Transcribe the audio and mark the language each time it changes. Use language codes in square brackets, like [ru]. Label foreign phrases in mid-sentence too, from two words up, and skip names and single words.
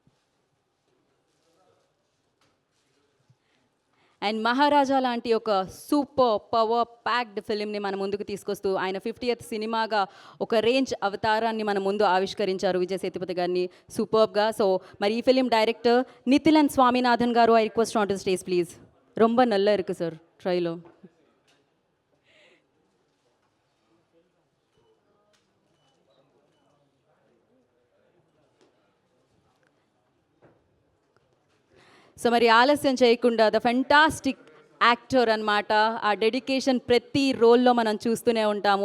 [te] అండ్ మహారాజా లాంటి ఒక [en] super power packed [te] ఫిలింని మన ముందుకు తీసుకొస్తూ ఆయన 50th సినిమాగా ఒక రేంజ్ అవతారాన్ని మన ముందు ఆవిష్కరించారు విజయ్ సేతుపతి గారిని సూపర్గా. సో మరి ఈ ఫిలిం డైరెక్టర్ నితిలన్ స్వామినాథన్ గారు, [en] I request on to the stage please. [ta] ரொம்ப நல்லா இருக்கு சார் ட்ரைலோ. [te] సో మరి ఆలస్యం చేయకుండా [en] the fantastic actor [te] అనమాట. ఆ డెడికేషన్ ప్రతి రోల్లో మనం చూస్తూనే ఉంటాము.